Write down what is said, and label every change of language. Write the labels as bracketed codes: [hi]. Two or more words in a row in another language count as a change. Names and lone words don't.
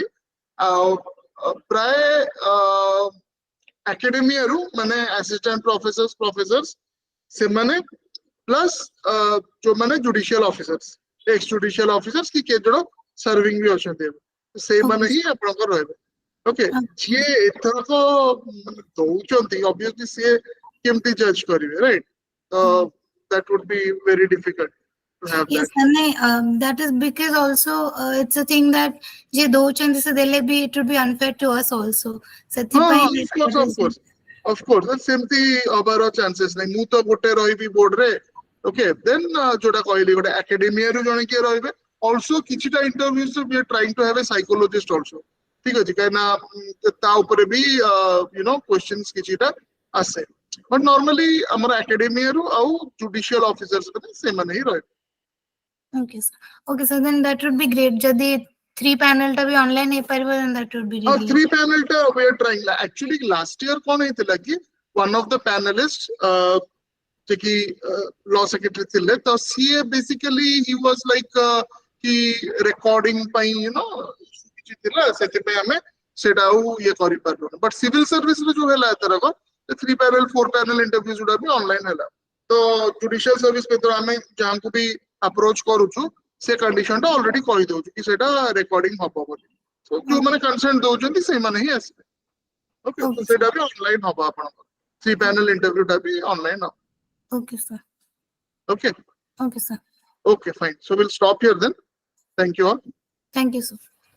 [or] ଆଉ ପ୍ରାୟ ଆକାଡେମିଆରୁ ମାନେ [en] assistant professors [or] ସେମାନେ ପ୍ଲସ୍ ଯୋଉମାନେ [en] judicial officers, ex judicial officers [or] କି କେତେ ଜଣ ସର୍ଭିଂ ବି ଅଛନ୍ତି ଏବେ, ସେଇମାନେ ହିଁ ଆପଣଙ୍କର ରହିବେ। ଓକେ, ଯିଏ ଏଥରକ ଦଉଛନ୍ତି ଅବଭିୟସଲି ସିଏ କେମିତି ଜଜ୍ କରିବେ, ରାଇଟ୍? [en] ତ that would be very difficult to have Yes, that. that is because also it's a thing that [or] ଯେ ଦଉଛନ୍ତି ସେ ଦେଲେ ବି [en] it would be unfair to us also. [or] ସେଥିପାଇଁ [en] of course [or] ସେମିତି ହବାର ଚାନ୍ସେସ୍ ନାହିଁ। ମୁଁ ତ ଗୋଟେ ରହିବି ବୋର୍ଡରେ, [en] okay then [or] ଯୋଉଟା କହିଲି ଗୋଟେ ଆକାଡେମିଆରୁ ଜଣେ କିଏ ରହିବେ। [en] ଅଲସୋ କିଛିଟା ଇଣ୍ଟରଭ୍ୟୁଜ we are trying to have a psychologist also, [or] ଠିକ ଅଛି, କାହିଁକିନା ତା ଉପରେ ବି କ୍ୱେଶ୍ଚନ୍ସ କିଛିଟା ଆସେ। [en] but normally [or] ଆମର ଆକାଡେମିଆରୁ ଆଉ [en] judicial officers [or] ସେମାନେ ହିଁ ରହିବେ। [en] Okay sir, then that would be great [or] ଯଦି 3 panel ଟା ବି online ହେଇପାରିବ, [en] then that would be really [or] 3 panel ଟା [en] we are trying. Actually last year [or] କଣ ହେଇଥିଲା କି [en] one of the panelists [or] ଯେ କି [en] law secretary [or] ଥିଲେ, ତ ସିଏ [en] basically he was like [or] କି recording ପାଇଁ କିଛି ଥିଲା, ସେଥିପାଇଁ ଆମେ ସେଇଟା ଆଉ ଇଏ କରିପାରିଲୁନି। [en] but civil [or] ସର୍ଭିସରେ ଯୋଉ ହେଲା ଏଥରକ [en] 3 panel 4 panel interviews [or] ଗୁଡା ବି ଅନଲାଇନ ହେଲା। ତ [en] judicial service [or] ଭିତରେ ଆମେ ଯାହାଙ୍କୁ ବି ଆପ୍ରୋଚ କରୁଛୁ ସେ କଣ୍ଡିସନ ଟା ଅଲରେଡି କହିଦଉଛୁ କି ସେଇଟା ରେକର୍ଡିଂ ହବ ବୋଲି। ଯୋଉମାନେ କନସେଣ୍ଟ ଦଉଛନ୍ତି ସେଇମାନେ ହିଁ ଆସିବେ। ଓକେ, ତ ସେଇଟା ବି ଅନଲାଇନ ହବ ଆପଣଙ୍କର। [en] 3 panel interview [or] ଟା ବି ଅନଲାଇନ ହବ। [en] Okay sir. Okay. Okay sir. Okay, fine. So we'll stop here then. Thank you all. Thank you sir.